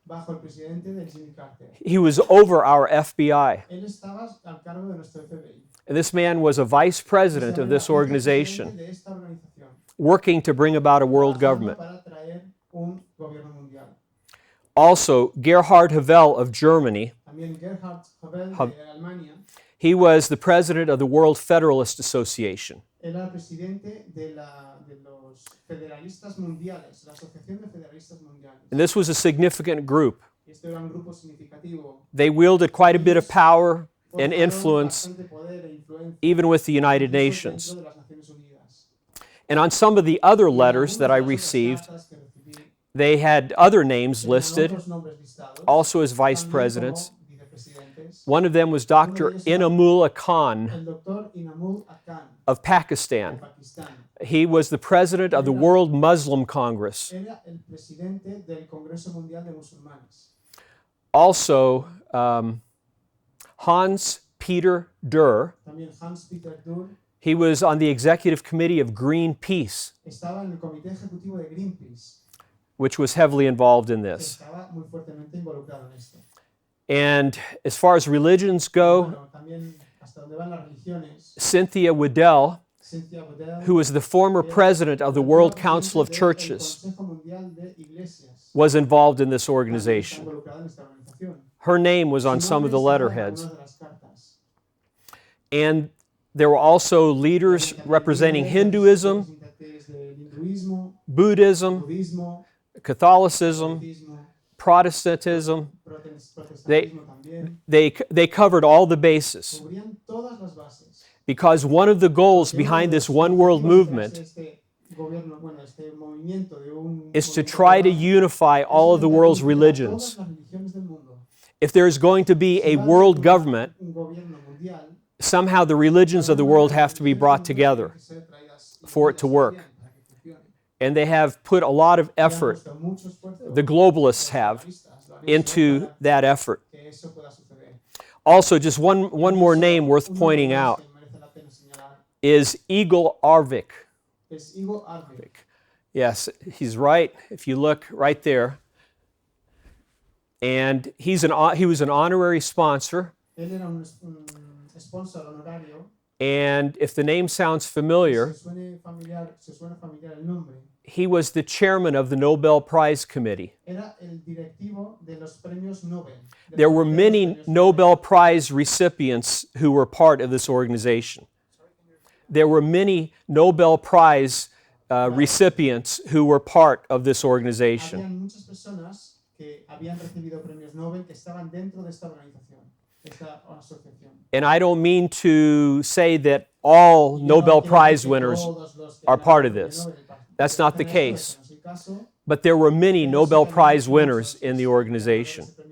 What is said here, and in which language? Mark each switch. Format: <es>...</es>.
<es>bajo el presidente de Jimmy Carter.</es> <en>He was over our FBI.</en> <es>Él estaba al cargo de nuestro FBI.</es> <en>And this man was a vice president of this organization,</en> <es>De esta organización,</es> <en>working to bring about a world government.</en> <es>para traer un gobierno mundial.</es> <en>Also, Gerhard Havel of Germany,</en> <es>También Gerhard Havel de Alemania</es> <en>he was the president of the World Federalist Association.</en> <es>era presidente de los federalistas mundiales, la Asociación de Federalistas Mundiales.</es> <en>And this was a significant group.</en> <es>Y este era un grupo significativo.</es> <en>They wielded quite a bit of power and</en> <es>Poseían</es> <en>influence,</en> <es>bastante poder e influencia</es> <en>even with the United</en> <es>dentro</es> <en>Nations.</en> <es>de las Naciones Unidas.</es> <en>And on some of the other letters that I</en> <es>Algunas de las</es> <en>received,</en> <es>cartas que recibí</es> <en>they had other names</en> <es>tenían</es> <en>listed,</en> <es>otros nombres listados,</es> <en>also as vice</en> <es>también</es> <en>presidents.</en> <es>como vicepresidentes.</es> <en>One of them was Dr. Inamullah Khan</en> <es>El doctor Inamul Khan</es> <en>of</en> <es>de</es> <en>Pakistan.</en> <es>Pakistán</es> <en>He was the president of the World Muslim Congress.</en> <es>era el presidente del Congreso Mundial de Musulmanes.</es> <en>Also, Hans Peter Durr,</en> <es>También Hans-Peter Durr</es> <en>he was on the executive committee of Greenpeace,</en> <es>estaba en el comité ejecutivo de Greenpeace,</es> <en>which was heavily involved in</en> <es>que</es> <en>this.</en> <es>estaba muy fuertemente involucrado en esto.</es> <en>And as far as religions go,</en> <es>Bueno, también hasta donde van las religiones,</es> <en>Cynthia Waddell,</en> <es>Cynthia Waddell,</es> <en>who was the former president of the World Council of Churches,</en> <es>el Consejo Mundial de Iglesias,</es> <en>was involved in this</en> <es>está</es> <en>organization.</en> <es>involucrada en esta organización.</es> <en>Her name was on</en> <es>Su</es> <en>some of the</en> <es>nombre estaba en</es> <en>letterheads.</en> <es>algunas de las cartas.</es> <en>And there were also leaders representing Hinduism,</en> <es>Representantes del hinduismo,</es> <en>Buddhism,</en> <es>budismo,</es> <en>Catholicism,</en> <es>catolicismo,</es> <en>Protestantism.</en> <es>protestantismo también.</es> <en>They covered all the bases</en> <es>Cubrían todas las bases.</es> <en>because one of the goals behind this one world movement</en> <es>Este gobierno, bueno, este movimiento de un</es> <en>is to</en> <es>movimiento</es> <en>try to</en> <es>global,</es> <en>unify all of the world's</en> <es>todas</es> <en>religions.</en> <es>las religiones del mundo.</es> <en>If there's going to be a world government,</en> <es>Un gobierno mundial,</es> <en>somehow the religions of the world have to be brought together</en> <es>que ser traídas y</es> <en>for it to work.</en> <es>para que funcione.</es> <en>And they have put a lot of</en> <es>Y han</es> <en>effort,</en> <es>puesto mucho esfuerzo,</es> <en>the globalists have,</en> <es>globalistas, lo han hecho</es> <en>into</en> <es>para</es> <en>that effort.</en> <es>que eso pueda suceder.</es> <en>Also, just one more name worth</en> <es>Un</es> <en>pointing</en> <es>nombre más</es> <en>out</en> <es>que merece la pena señalar</es> <en>is Eagle Arvik.</en> <es>es Igor Arvik.</es> <en>Yes, he's right. If you look right there. And he was an honorary sponsor.</en> <es>Él era un sponsor honorario.</es> <en>And if the name sounds familiar,</en> <es>Se suena familiar el nombre.</es> <en>he was the chairman of the Nobel Prize Committee.</en> <es>Era el directivo de los premios Nobel.</es> <en>There were many Nobel Prize recipients who were part of this organization. There were many Nobel Prize recipients who were part of this organization.</en> <es>Habían muchas personas que habían recibido premios Nobel que estaban dentro de esta organización, de esta asociación.</es> <en>And I don't mean to say that all Nobel Prize winners are part of this. That's not the case. But there were many Nobel Prize winners in the organization.</en>